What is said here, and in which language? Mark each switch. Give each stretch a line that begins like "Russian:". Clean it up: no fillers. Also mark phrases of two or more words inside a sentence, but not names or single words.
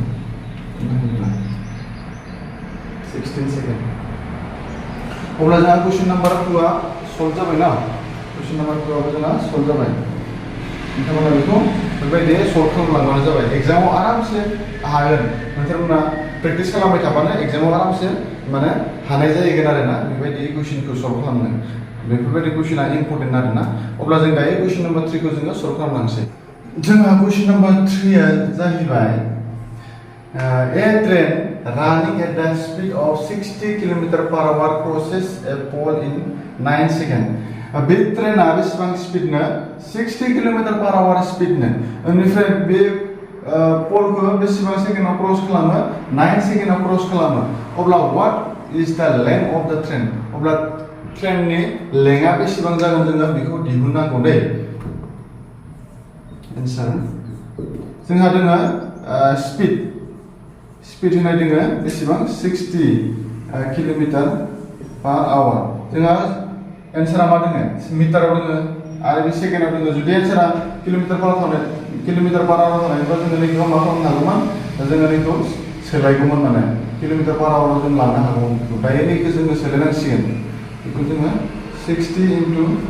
Bodo: 16 सेकेन्ड अब्ला जोंहा
English: question number
Bodo: 2 आ सल्भ जाबाय ना
English: question number
Bodo: 2 आबो जोंहा सल्भ जाबाय नोंथांमोना बेखौ बेबायदि सल्भ खालामलांबानो जाबाय एग्जामाव आरामसे हागोन नोंथांमोना प्रेक्टिस खालामबाय थाबानो एग्जामाव आरामसे माने हानाय जाहैगोन आरोना बेबायदि कुइसनखौ सल्भ खालामनो बेफोरबायदि कुइसना इम्पर्टेन्ट आरोना अब्ला जों दायो
English: question number
Bodo: 3 खौ जोङो सल्भ खालामलांसै जोंहा
English: question number
Bodo: 3 आ जाहैबाय
English: a train running at the speed of 60 km/h crosses a pole in 9 seconds
Bodo: बे ट्रेना बेसेबां स्पिडनो 60 km/h स्पिडनो बेनिफ्राय बे पोलखौ बेसेबां सेकेन्डआव क्रस खालामो 9 सेकेन्डआव क्रस खालामो अब्ला
English: what is the length of the train
Bodo: अब्ला ट्रेननि लेंथआ बेसेबां जागोन जोङो बेखौ दिहुननांगौ दै आन्सार जोंहा दङ स्पिड होनाय दङ बेसेबां 60 km/h जोंहा एन्सारा मा दङ मिटाराव दङ आरो बे सेकेन्डआव दङ जुदि एन्सारा किल'मिटार/h थानायबा जोङो नैखौ मा खालामनो हागौमोन जोङो नैखौ सोलायगौमोन माने किल'मिटार/h जों लानो हागौमोन बेखौ दायो नैखौ जोङो सोलायनांसिगोन बेखौ जोङो 60 into